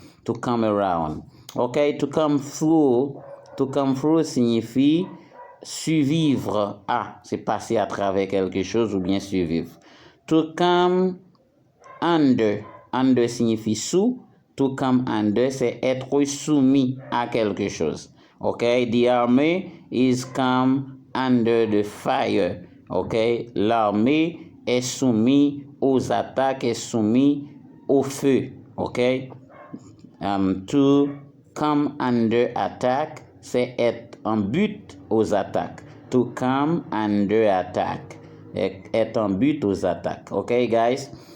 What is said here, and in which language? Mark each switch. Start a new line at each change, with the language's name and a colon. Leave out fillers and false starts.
French: To come around. Ok, to come through signifie survivre à, c'est passer à travers quelque chose ou bien survivre. To come under signifie sous. To come under, c'est être soumis à quelque chose.
English: Ok, the army is come under the fire.
French: Ok, l'armée est soumise aux attaques, est soumise au feu. Ok, to come under attack, c'est être en but aux attaques.
English: To come under attack,
French: être en but aux attaques.
English: Ok, guys?